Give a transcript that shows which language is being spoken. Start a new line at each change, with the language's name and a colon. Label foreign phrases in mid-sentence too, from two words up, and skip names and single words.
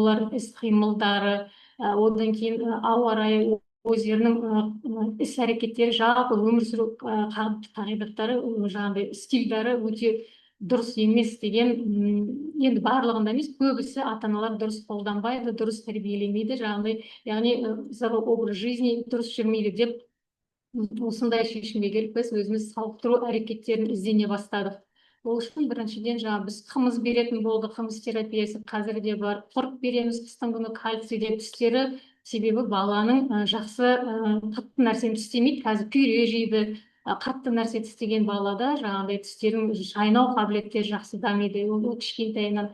Kazakh: олардың іс-қимылдары, одан кейін ауа райы, өздерінің іс-әрекеттері, жалпы өмір сүру қағидаттары, жаңағыдай стильдары өте дұрыс емес деген, енді барлығында емес, көбісі ата-аналар дұрыс қолданбайды, дұрыс тәрбиелемейді, жаңағыдай, яғни
Russian: здоровый образ жизни
Kazakh: дұрыс жүрмейді деп осындай шешімге келіп біз өзіміз сауықтыру әрекеттерін іздене бастадық. Ол үшін біріншіден біз қымыз беретін болды, қымыз терапиясы қазір де бар, құрт береміз қыстың күні кальций деп тістері, себебі баланың жақсы қатты нәрсені тістемейді, қазір пюре жейді, қатты нәрсе тістеген балада жаңағыдай тістердің шайнау қабілеттері жақсы дамиды, ол кішкентайынан.